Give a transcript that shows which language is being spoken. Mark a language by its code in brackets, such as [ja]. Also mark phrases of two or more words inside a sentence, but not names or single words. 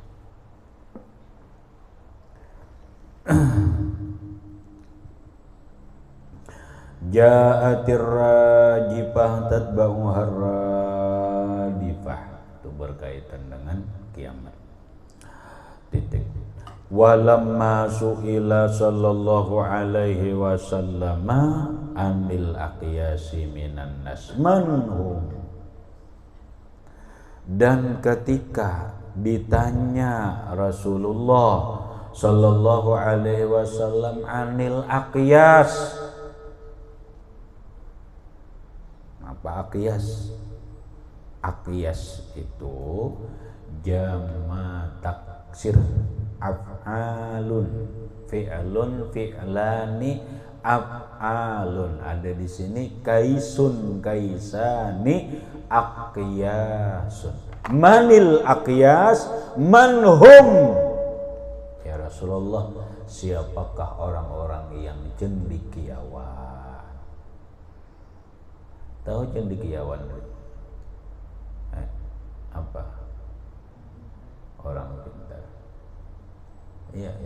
[ar] جاءت الراجفة تتبعها الرادفة, [id] itu berkaitan dengan kiamat. Titik. [ar] ولما سئل صلى الله عليه وسلم عن الأكيس من الناس منهم, [id] dan ketika ditanya Rasulullah [ar] صلى الله عليه وسلم عن الأكيس, [id] apa aqyas? Aqyas itu jama' taksir [ar] أفعل فعل فعلان أفعل. [id] Ada di sini [ar] كيس كيسان أكيس. من الأكيس منهم. [id] Ya Rasulullah, siapakah orang-orang yang cendekiawan? Tahu cendekiawan? Apa? Orang pintar. Iya.